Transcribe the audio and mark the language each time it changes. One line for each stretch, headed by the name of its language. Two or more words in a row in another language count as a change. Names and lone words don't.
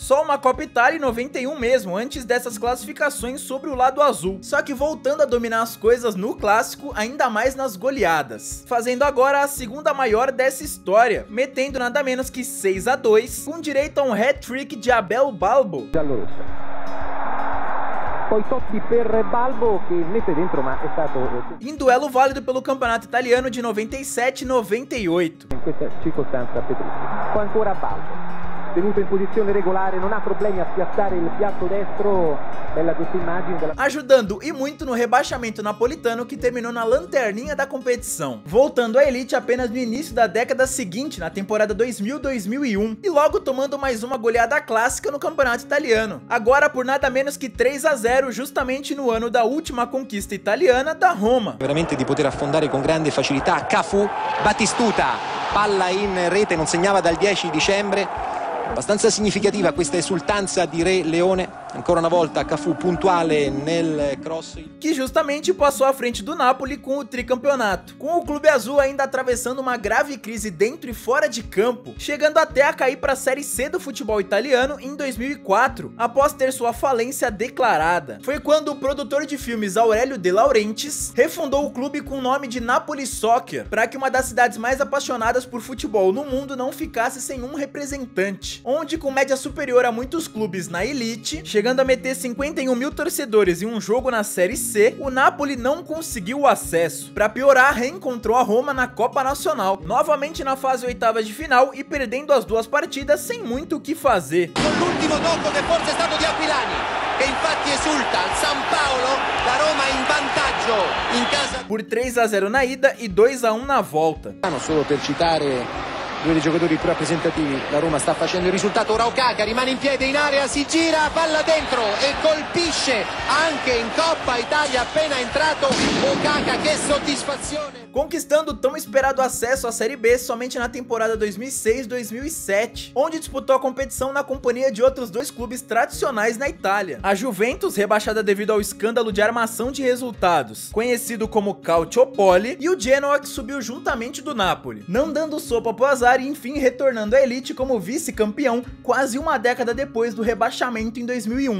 Portuguese: Só uma Copa Itália em 91 mesmo, antes dessas classificações sobre o lado azul. Só que voltando a dominar as coisas no clássico, ainda mais nas goleadas, fazendo agora a segunda maior dessa história, metendo nada menos que 6-2, com direito a um hat-trick de Abel Balbo.
Italian: Poi Totti per Balbo che mette dentro, ma è stato
Portuguese: em duelo válido pelo campeonato italiano de 97-98.
Italian: in questa circostanza Petrucci. Poi ancora Balbo, tenuto in posizione regolare, non ha problemi a spiazzare il piatto destro. Bella questa immagine della...
Portuguese: ajudando e muito no rebaixamento napolitano, que terminou na lanterninha da competição, voltando à elite apenas no início da década seguinte, na temporada 2000-2001, e logo tomando mais uma goleada clássica no campeonato italiano, agora por nada menos que 3-0, justamente no ano da última conquista italiana da Roma.
Italian: Veramente di poter affondare con grande facilità Cafu, Battistuta, palla in rete, non segnava dal 10 dicembre, abbastanza significativa questa esultanza di Re Leone. Ancora una volta Cafu puntuale nel cross.
Portuguese: Que justamente passou à frente do Napoli com o tricampeonato. Com o clube azul ainda atravessando uma grave crise dentro e fora de campo, chegando até a cair para a Série C do futebol italiano em 2004, após ter sua falência declarada. Foi quando o produtor de filmes Aurelio De Laurentiis refundou o clube com o nome de Napoli Soccer, para que uma das cidades mais apaixonadas por futebol no mundo não ficasse sem um representante, onde com média superior a muitos clubes na elite, chegando a meter 51 mil torcedores em um jogo na Série C, o Napoli não conseguiu o acesso. Para piorar, reencontrou a Roma na Copa Nacional, novamente na fase oitava de final e perdendo as duas partidas sem muito o que fazer.
Italian: L'ultimo tocco che forse è stato di Aquilani, che infatti esulta al San Paolo, la Roma in vantaggio in casa.
Portuguese: Por 3-0 na ida e 2-1 na volta.
Italian: Solo per citare due dei giocatori più rappresentativi, la Roma sta facendo il risultato. Ora Okaka rimane in piedi in area, si gira, palla dentro e colpisce anche in Coppa Italia appena entrato Okaka, che soddisfazione!
Portuguese: Conquistando o tão esperado acesso à Série B somente na temporada 2006-2007, onde disputou a competição na companhia de outros dois clubes tradicionais na Itália. A Juventus, rebaixada devido ao escândalo de armação de resultados, conhecido como Calciopoli, e o Genoa, que subiu juntamente do Napoli, não dando sopa pro azar e enfim retornando à elite como vice-campeão quase uma década depois do rebaixamento em 2001.